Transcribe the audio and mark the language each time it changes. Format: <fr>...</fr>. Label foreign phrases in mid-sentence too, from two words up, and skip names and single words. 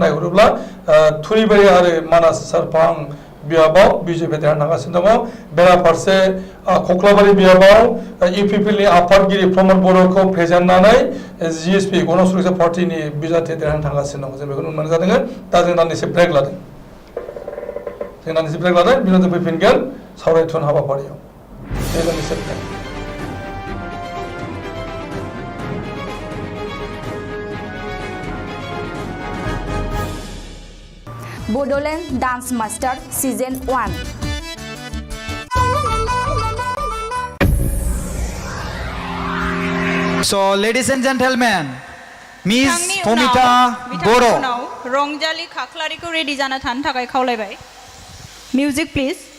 <brx>नायहरोब्ला थुरिबारि आरो मानास सेरफां बियाबाव BJP देरहानो थांगासिनो दङ बेराफारसे कक्लाबारि बियाबाव UPPनि आफादगिरि प्रमद बर'खौ फेजेननानै GSP गण सुरक्षा पार्टीनि बिजाथि देरहानो थांगासिनो दङ जों बेखौ नुनो मोननाय जादों दा जों दान्दिसे ब्रेक लादों बिनि उनाव जों फैफिनगोन सावरायथुन हाबाफारियाव बे दान्दिसे ब्रेक Bodoland Dance Master Season 1</brx> <en>So ladies and gentlemen, Miss Pomita Boro</en> <brx>रंजालि खाख्लारिखौ रेडि जाना थानो थाखाय खावलायबाय</brx> <en>music please</en>